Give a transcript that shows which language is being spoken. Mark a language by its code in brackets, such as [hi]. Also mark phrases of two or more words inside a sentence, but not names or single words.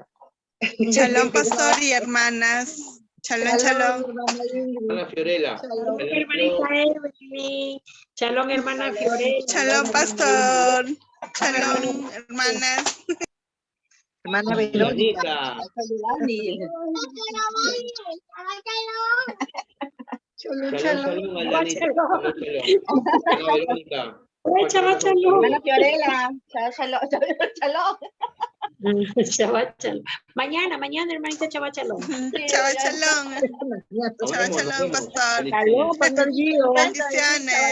[es] Shalom, pastor y hermanas. [he] שלום, שלום. [es] Hermana Fiorella. Shalom, hermanita Evelyn. Shalom, hermana Fiorella. Shalom, pastor. Shalom, hermanas. Hermana Verónica. Verónica. Shalom, Aldanita. Shalom. Hermana Verónica. [he] שבת שלום. [es] Hermana Fiorella, [he] שלום, שלום. שבת שלום. [es] Mañana, hermanita, [he] שבת שלום. שבת שלום. [es] Nos Shabbat vemos. shalom, pastor. Shalom, Pastor Gio. Bendiciones.